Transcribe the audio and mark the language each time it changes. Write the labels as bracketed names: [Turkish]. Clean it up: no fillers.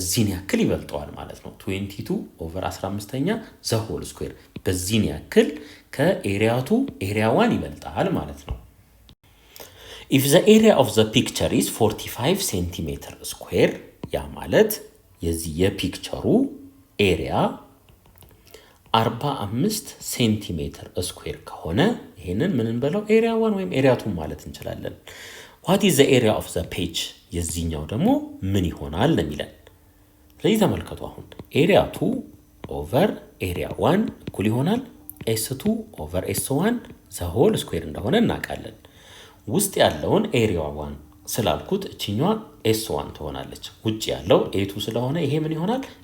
[Amharic] ያክል ይበልጠዋል ማለት ነው። 22 ኦቨር 15ኛ ዘ ሆል ስኩዌር በዚህን ያክል ከኤሪያ 2 ኤሪያ 1 ይበልጣል ማለት ነው። [English] if the area of the picture is 45 [Amharic] ሴንቲሜትር ስኩዌር ያ ማለት የዚህ የፒክቸሩ ኤሪያ 45 ሴንቲሜትር ስኩዌር ከሆነ ይሄንን ምን እንበለው? ኤሪያ 1 ወይም ኤሪያ 2 ማለት እንችላለን። [English] what is the area of the page? [Amharic] የዚህኛው ደግሞ ምን ይሆናል ለሚለን። ስለዚህ ተመልከቱ። አሁን ኤሪያ 2 ኦቨር ኤሪያ 1 እኩል ይሆናል s2 ኦቨር s1 ዘ ሆል ስኩዌር እንደሆነ እናውቃለን። ውስጥ ያለውን ኤሪያ 1 ስላልኩት እቺኛዋ s1 ትሆናለች። ውጭ ያለው a2 ስለሆነ ይሄ ምን ይሆናል?